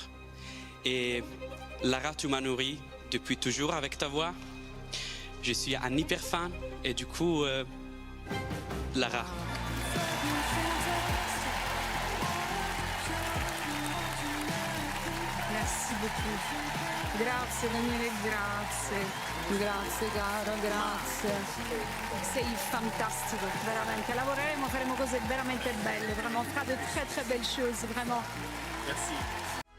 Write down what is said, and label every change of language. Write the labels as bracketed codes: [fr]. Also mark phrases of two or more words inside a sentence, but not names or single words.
[fr] Et Lara, tu m'as nourri depuis toujours avec ta voix. Je suis un hyper fan. Et du coup, Lara. Merci beaucoup. [it] Grazie Daniele, grazie. Grazie caro, grazie. Sei fantastico, veramente. Lavoreremo, faremo cose veramente belle, vraiment. [fr] On fera de très très belles choses, vraiment. Merci.